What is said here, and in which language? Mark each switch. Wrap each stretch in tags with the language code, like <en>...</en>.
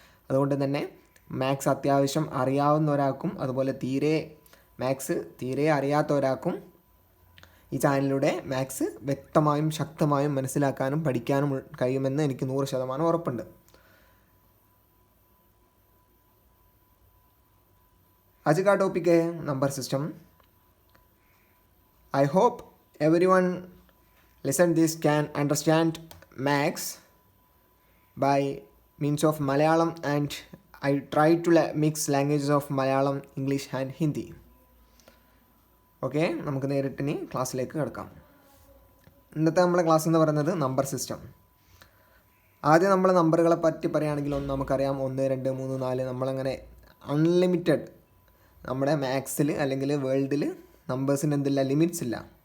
<ml>അതുകൊണ്ട് തന്നെ മാത്സ് അത്യാവശ്യം അറിയാവുന്ന ഒരാൾക്കും അതുപോലെ മാത്സ് തീരെ അറിയാത്ത ഒരാൾക്കും ഈ ചാനലിലൂടെ മാത്സ് വ്യക്തമായും ശക്തമായും മനസ്സിലാക്കാനും പഠിക്കാനും കഴിയുമെന്ന് എനിക്ക് 100% ഉറപ്പുണ്ട്.</ml> <hi>आज का टॉपिक है number system.</hi> <en>I hope everyone listen this can understand maths by means of Malayalam, and I try to mix languages of Malayalam, English and Hindi.</en> <ml>Okay, നമുക്ക് നേരിട്ട് ഇനി ക്ലാസ്സിലേക്ക് കിടക്കാം. ഇന്നത്തെ നമ്മുടെ ക്ലാസ് എന്ന് പറയുന്നത് നമ്പർ സിസ്റ്റം. ആദ്യം നമ്മൾ നമ്പറുകളെ പറ്റി പറയുകയാണെങ്കിൽ നമുക്കറിയാം 1, 2, 3, 4 നമ്മളങ്ങനെ അൺലിമിറ്റഡ്. നമ്മുടെ മാത്സിൽ അല്ലെങ്കിൽ വേൾഡിൽ നമ്പേഴ്സിന് എന്തില്ല, ലിമിറ്റ്സ് ഇല്ല.</ml>